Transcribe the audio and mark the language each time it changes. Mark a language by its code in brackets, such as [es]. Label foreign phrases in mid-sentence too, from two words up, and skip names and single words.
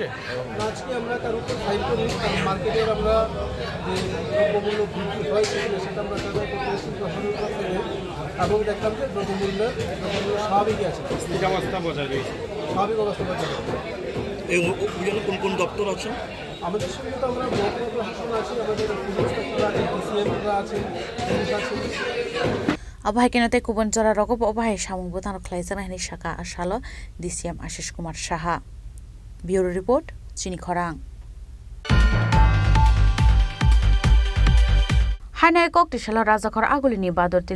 [bn] আজকে আমরা কারোর উপর ফাইন করি মার্কেটের আমরা যে দ্রব্যমূল্য বৃদ্ধি হয় সেটা আমরা যাচাই করতে এসেছি প্রশাসনের কাছ থেকে এবং দেখলাম যে দ্রব্যমূল্য স্বাভাবিকই আছে স্থির অবস্থা বজায় রয়েছে স্বাভাবিক অবস্থা বজায় রয়েছে এই অভিযানে কোন কোন দপ্তর আছে আমাদের সঙ্গে তো আমরা মহকুমা প্রশাসন আছি আমাদের পুলিশ আছে ডিসিএমরা আছে পুলিশ আছে [trp] Abahai kenate kubon jora rogo abahai samung butan khlai jana hini Saka Asalo DCM Ashish Kumar Saha [en] Bureau Report [trp] Chini Khorang Hanai kok tishala Rajakhor agulini Bador Tila